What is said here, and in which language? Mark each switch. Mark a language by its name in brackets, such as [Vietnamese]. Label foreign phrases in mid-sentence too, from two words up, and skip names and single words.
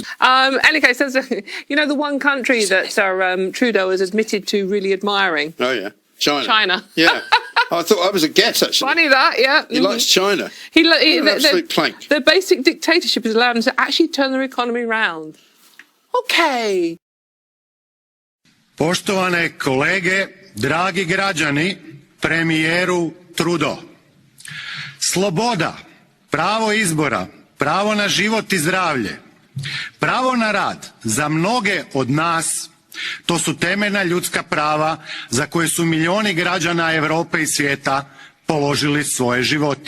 [English] Any case, there's the one country that Trudeau has admitted to really admiring. Oh, yeah. China. Yeah. I thought I was a guess, actually. Funny that, yeah. He likes China. An absolute plank. The basic dictatorship has allowed him to actually turn their economy round. Okay. [Croatian] Poštovane kolege, dragi građani, premijeru Trudeau. Sloboda, pravo izbora, pravo na život i zdravlje, pravo na rad za mnoge od nas, to su temeljna ljudska prava za koje su milioni građana Europe i svijeta položili svoje živote.